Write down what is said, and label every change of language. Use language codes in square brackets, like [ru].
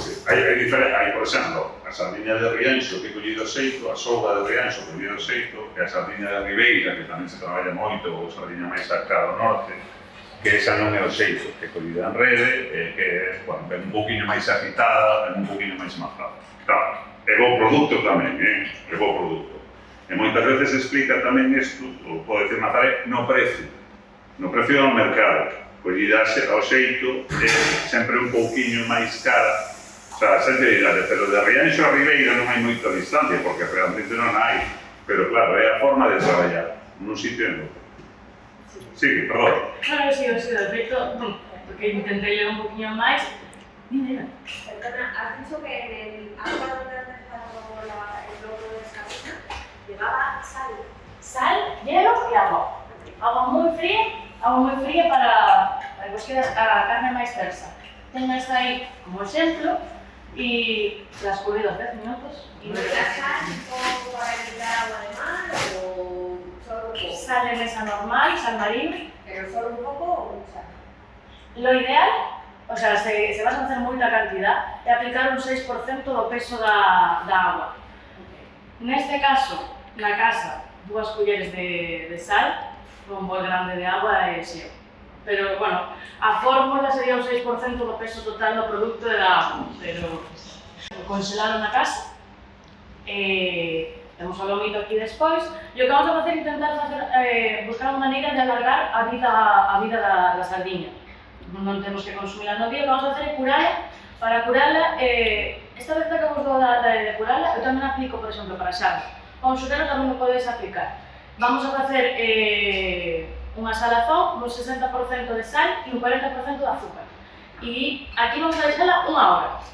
[gl] Hai, por exemplo, a sardiña de Rianxo que é collido xeito, a soba de Rianxo collido xeito, e a sardiña de Ribeira, que tamén se traballa moito, ou sardiña máis cerca do norte, que esa non é o xeito, que é collida en rede, que é un poquinho máis agitada, é un poquinho máis mazada. Claro, é bo produto tamén, é bo produto. E moitas veces explica tamén isto, ou pode decir Mazaré, no precio do mercado. Collida ao xeito é sempre un pouquiño máis cara. O sea, sempre dirá, pero de Rianxo a Ribeira non hai moita distancia, porque realmente non hai. Pero claro, é a forma de traballar, nun sitio e en outro. Sí, perdón. Claro, sí, de feito, porque intentei ler un poquinho máis. Dime. [es] Perdona, has dicho que en el agua donde has dejado el logo de Sabina llevaba sal. Sal, hielo y agua. Agua muy fría para que [gl] os quede a carne máis tersa. [es] Tengo esta aí como exemplo y la escurrí 10 minutos. ¿Y no era sal o para evitar agua de mar o solo un poco? Sal de mesa normal, sal marina. ¿Pero solo un poco o mucha? Lo ideal, o sea, [gl] se vas a facer moita cantidad, é aplicar un 6% do peso da agua. Neste caso, na casa, 2 culleres de sal, un bol grande de agua e xeo. Pero, bueno, a fórmula sería un 6% do peso total do produto da agua, pero congelado na casa. Temos o lomito aquí despois, e o que vamos a facer é intentar buscar unha maneira de alargar a vida da sardiña. Non temos que consumila no día, o que vamos a facer é curala. Para curala, esta vez que vos dou de curala, eu tamén aplico, por exemplo, para xaros. Con xutero tamén o podes aplicar. Vamos a facer unha salazón, un 60% de sal e un 40% de azúcar. E aquí vamos a deixala unha hora.